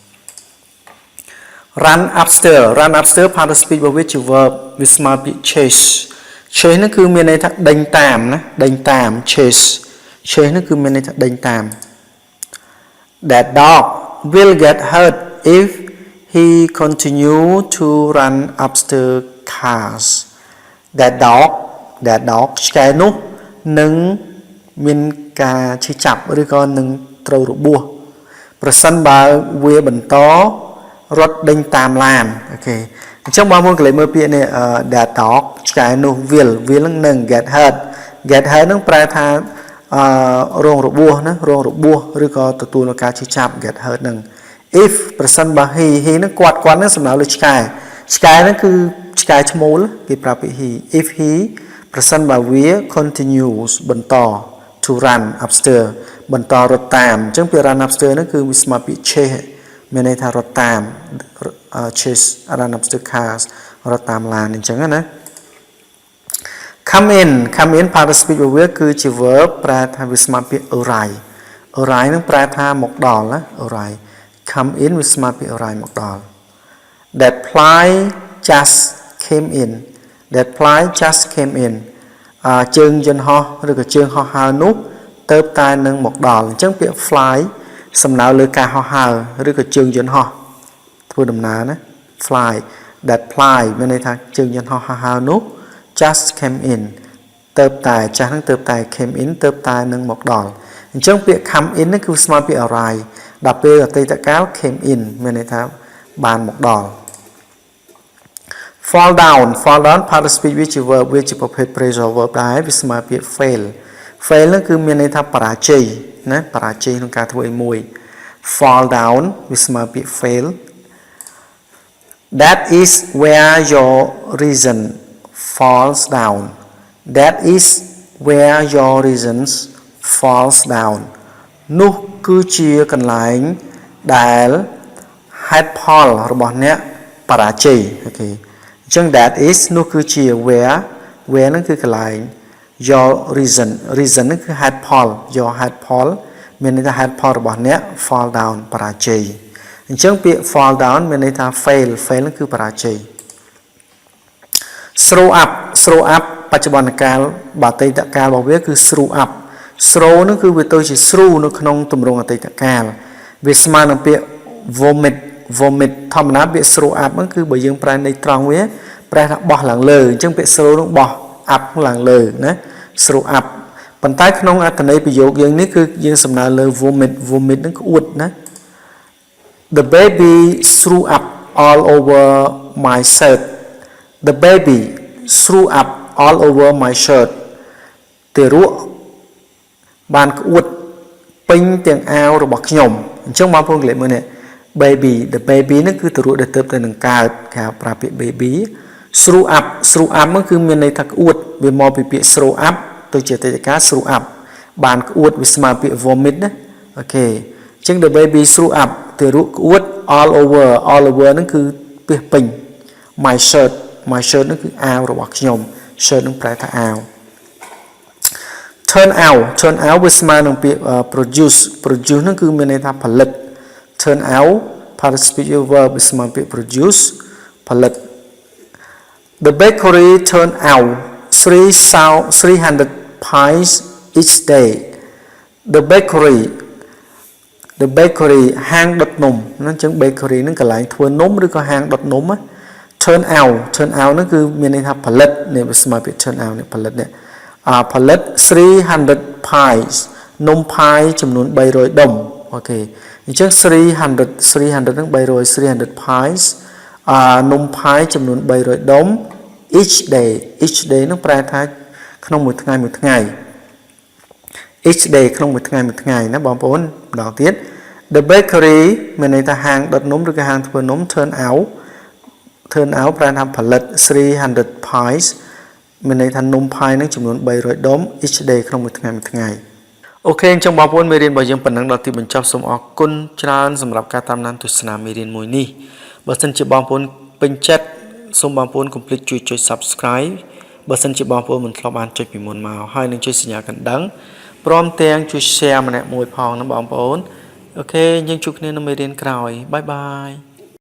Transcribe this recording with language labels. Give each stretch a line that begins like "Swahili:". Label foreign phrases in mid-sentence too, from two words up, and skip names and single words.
English: run upstairs part of speech
Khmer: របស់វាជា verb វាស្មើពាក្យ chase ហ្នឹងគឺមានន័យថា ដេញតាមណាដេញតាម chase ហ្នឹងគឺមានន័យថាដេញតាម
English: that dog will get hurt if he continue to run upstairs cars that dog
Khmer: ឆ្កែនោះនឹងមានការឈឺចាប់ឬក៏នឹងត្រូវរបួសប្រសិនបើវាបន្តរត់ដេញតាមឡាន អូខេអញ្ចឹងបងប្អូនកន្លែងមើលពាក្យនេះ
English: that dog
Khmer: ឆ្កែនោះ will នឹង
English: get hurt
Khmer: នឹងប្រែថារងរបួសណារងរបួសឬក៏ទទួលនឹងការឈឺចាប់
English: get hurt
Khmer: នឹង if ប្រសិនបើ he នឹងគាត់នឹងសំដៅលើឆ្កែហ្នឹងគឺឆ្កែឈ្មោលគេ ប្រាប់ពី he
English: if he
Khmer: ប្រសិនបើវា continues បន្ត
English: to run upstairs
Khmer: បន្តរត់តាមអញ្ចឹងពាក្យ
English: run upstairs
Khmer: ហ្នឹងគឺវាស្មើពាក្យ chase មានន័យថារត់តាម
English: chase run upstairs cars
Khmer: រត់តាម ឡានអញ្ចឹងណា
English: come in part of speech
Khmer: របស់វាគឺជា verb ប្រែថាវាស្មើពាក្យ arrive នឹងប្រែថាមកដល់ណា
English: arrive come in
Khmer: វាស្មើពាក្យ arrive មកដល់
English: that fly just came in That flight just came in
Khmer: ជើងយន្តហោះឬក៏ជើងហោះហើរនោះទៅតែនឹងមក ដល់អញ្ចឹងពាក្យ fly សំដៅលើការហោះហើរឬក៏ជើងយន្តហោះធ្វើដំណើរណា
English: fly that fly
Khmer: មានន័យថាជើងយន្តហោះហើរនោះ
English: just came in
Khmer: ទៅតែចាស់នឹងទៅតែ
English: came in
Khmer: ទៅតែនឹងមកដល់អញ្ចឹងពាក្យ
English: come in
Khmer: នេះគឺស្មើពាក្យ arrive ដល់ពេលអតីតកាល
English: came in
Khmer: មានន័យថាបានមកដល់
English: fall down part of speech
Khmer: វាជា verb វាជាប្រភេទ
English: phrasal verb
Khmer: ដែរវាស្មើពាក្យ fail ហ្នឹងគឺមានន័យថាបរាជ័យណាបរាជ័យក្នុងការធ្វើឲ្យមួយ
English: fall down
Khmer: វាស្មើពាក្យ fail
English: that is where your reason falls down that is where your reasons falls down
Khmer: នោះគឺជាក ន្លែងដែលហេតុផលរបស់អ្នកបរាជ័យអូខេអញ្ចឹង
English: that is
Khmer: នោះគឺជា where ហ្នឹងគឺកន្លែង
English: your reason
Khmer: ហ្នឹងគឺហេតុផល your ហេតុផលមានន័យថាហេតុផលរបស់អ្នក
English: fall down
Khmer: បរាជ័យអញ្ចឹងពាក្យ
English: fall down
Khmer: មានន័យថា fail ហ្នឹងគឺបរាជ័យ
English: throw up
Khmer: បច្ចុប្បន្នកាលបើអតីតកាលរបស់វាគឺ
English: throw up throw
Khmer: ហ្នឹងគឺវាទៅជា through នៅក្នុងទម្រង់អតីតកាលវាស្មើនឹងពាក្យ vomit ធម្មតាពាក្យ
English: throw up
Khmer: ហ្នឹងគឺបើយើងប្រែន័យត្រង់វាប្រែថាបោះឡើងលើអញ្ចឹងពាក្យ throw ហ្នឹងបោះ up ឡើងលើណា
English: throw up
Khmer: ប៉ុន្តែក្នុងអត្ថន័យប្រយោគយើងនេះគឺយើងសំដៅលើ vomit ហ្នឹងក្អួតណា
English: The baby threw up all over my shirt The baby threw up all over my shirt
Khmer: ទារកបានក្អួតពេញទាំងអាវរបស់ខ្ញុំអញ្ចឹងបងប្អូនលេខមើលនេះ
English: baby the baby
Khmer: ហ្នឹងគឺទារកដែលទៅនឹងកើតគេ ប្រើពាក្យ
English: baby threw up
Khmer: ហ្នឹងគឺមានន័យថាក្អួតវាមកពីពាក្យ
English: throw up
Khmer: ទៅជាអតីតកាល threw up បានក្អួតវាស្មើពាក្យ vomit ណាអូខេអញ្ចឹង
English: the baby threw up
Khmer: ទា រកក្អួត
English: all over
Khmer: ហ្នឹងគឺពាក្យពេញ
English: my shirt
Khmer: ហ្នឹងគឺអាវរបស់ខ្ញុំ shirt នឹងប្រែថាអាវ
English: turn out
Khmer: វាស្មើនឹងពាក្យ produce ហ្នឹងគឺមានន័យថាផលិត
English: turn out participial verb
Khmer: វាស្មើពាក្យ produce ផលិត
English: The bakery turned out 300 pies each day The
Khmer: bakery ហាងដុតនំហ្នឹងអញ្ចឹង bakery ហ្នឹងកន្លែងធ្វើនំឬក៏ហាងដុតនំណា
English: turn out
Khmer: ហ្នឹងគឺមានន័យថាផលិតនេះវាស្មើពាក្យ
English: turn out
Khmer: នេះផលិតនេះផលិត300 pies នំ pie ចំនួន300ដុំអូខេអញ្ចឹង300ហ្នឹង300 pies នំ pie ចំនួន300ដុំ
English: each day
Khmer: ហ្នឹងប្រែថាក្នុងមួយថ្ងៃ
English: each day
Khmer: ក្នុងមួយថ្ងៃណាបងប្អូនម្ដងទៀត
English: The bakery
Khmer: មានន័យថាហាងដុតនំឬក៏ហាងធ្វើនំ
English: turn out
Khmer: ប្រែ ថាផលិត300 pies មានន័យថានំ pie ហ្នឹងចំនួន300ដុំ
English: each day
Khmer: ក្នុងមួយថ្ងៃអូខេអញ្ចឹងបងប្អូនមេរៀនរបស់យើងប៉ុណ្ណឹងដល់ទីបញ្ចប់សូមអរគុណច្រើនសម្រាប់ការតាមដានទស្សនាមេរៀនមួយនេះបើសិនជាបងប្អូនពេញចិត្តសូមបងប្អូនកុំភ្លេចជួយចុច Subscribe បើសិនជាបងប្អូនមិនធ្លាប់បានចុចពីមុនមកហើយនឹងចុចសញ្ញាកណ្ដឹងព្រមទាំងជួយ share ម្នាក់មួយផងណាបងប្អូនអូខេយើងជួបគ្នានៅមេរៀនក្រោយបាយ